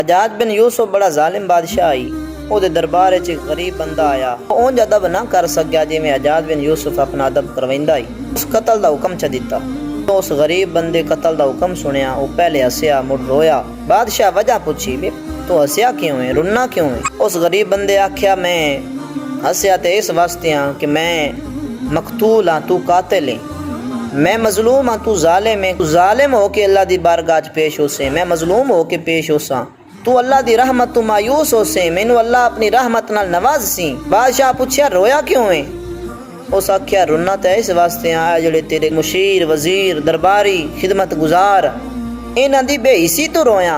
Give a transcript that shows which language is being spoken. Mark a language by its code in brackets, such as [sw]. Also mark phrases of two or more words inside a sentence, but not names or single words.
[pa] ਹਜਾਜ ਬਿਨ ਯੂਸੁਫ ਬੜਾ ਜ਼ਾਲਿਮ ਬਾਦਸ਼ਾਹ ਆਈ। ਉਹਦੇ ਦਰਬਾਰ ਵਿੱਚ ਇੱਕ ਗਰੀਬ ਬੰਦਾ ਆਇਆ। ਉਹ ਅਦਬ ਨਾ ਕਰ ਸਕਿਆ ਜਿਵੇਂ ਹਜਾਜ ਬਿਨ ਯੂਸੁਫ ਆਪਣਾ ਅਦਬ ਕਰਵਾਉਂਦਾ ਹੀ। ਉਸ ਕਤਲ ਦਾ ਹੁਕਮ ਚ ਦਿੱਤਾ। ਉਸ ਗਰੀਬ ਬੰਦੇ ਕਤਲ ਦਾ ਹੁਕਮ ਸੁਣਿਆ। ਉਹ ਪਹਿਲੇ ਹੱਸਿਆ, ਮੁੜ ਰੋਇਆ। ਬਾਦਸ਼ਾਹ ਵਜ੍ਹਾ ਪੁੱਛੀ, ਵੇ ਤੂੰ ਹੱਸਿਆ ਕਿਉਂ ਹੈ, ਰੋਣਾ ਕਿਉਂ ਹੈ? ਉਸ ਗਰੀਬ ਬੰਦੇ ਆਖਿਆ, ਮੈਂ ਹੱਸਿਆ ਤੇ ਇਸ ਵਾਸਤੇ ਹਾਂ ਕਿ ਮੈਂ ਮਕਤੂਲ ਹਾਂ, ਤੂੰ ਕਾਤਿਲ ਹੈ। ਮੈਂ ਮਜ਼ਲੂਮ ਹਾਂ, ਤੂ ਜ਼ਾਲਿਮ ਹੈ। ਤੂ ਜ਼ਾਲਿਮ ਹੋ ਕੇ ਅੱਲਾਹ ਦੀ ਬਾਰਗਾਹ ਚ ਪੇਸ਼ ਹੋ ਸੇ, ਮੈਂ ਮਜ਼ਲੂਮ ਹੋ ਕੇ ਪੇਸ਼ ਹੋ ਸਾ। ਤੂ ਅੱਲਾਹ ਦੀ ਰਹਿਮਤ ਤੂ ਮਾਯੂਸ ਹੋ ਸੇ, ਮੈਨੂੰ ਅੱਲਾਹ ਅਪਣੀ ਰਹਿਮਤ ਨਾਲ ਨਵਾਜ਼ ਸੀ। ਬਾਦਸ਼ਾਹ ਪੁੱਛਿਆ, ਰੋਇਆ ਕਿਉਂ ਹੈ? ਉਸ ਆਖਿਆ, ਰੋਣਾ ਤੋ ਇਸ ਵਾਸਤੇ ਆਇਆ ਜੇੜ੍ਹੇ ਤੇਰੇ ਮੁਸ਼ੀਰ, ਵਜ਼ੀਰ, ਦਰਬਾਰੀ, ਖ਼ਿਦਮਤ ਗੁਜ਼ਾਰ ਇਨ੍ਹਾਂ ਦੀ ਬੇਹਿਸੀ ਤੋ ਰੋਇਆ।